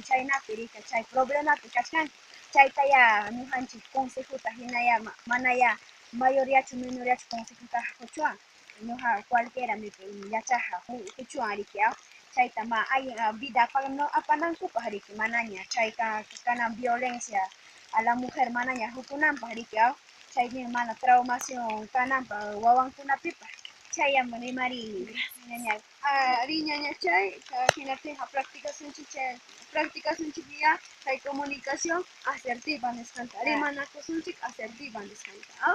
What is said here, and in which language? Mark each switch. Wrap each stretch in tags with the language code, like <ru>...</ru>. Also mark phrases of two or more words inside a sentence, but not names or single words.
<qu>chaynapi riki chay problemapi kachkanki chaytaya ñujanchik consejuta hinaya manaya mayoryachu menoryachu consejuta quchuwan ñuqa cualquierapi yachaqa quchuwan riki chayta allin vida apanankupaq riki manaña chayka kanan</qu> <es>violencia a la mujer</es> <qu>manaña hukunanpaq riki chaymi mana traumación kananpaq wawankunapipas chayam rimariymi ñaña. Ari ñaña chay hinapiqa practicasunchik kay</qu> <es>comunicación asertiva</es> <qu>nisqanta rimanakusunchik asertiva nisqanta</qu>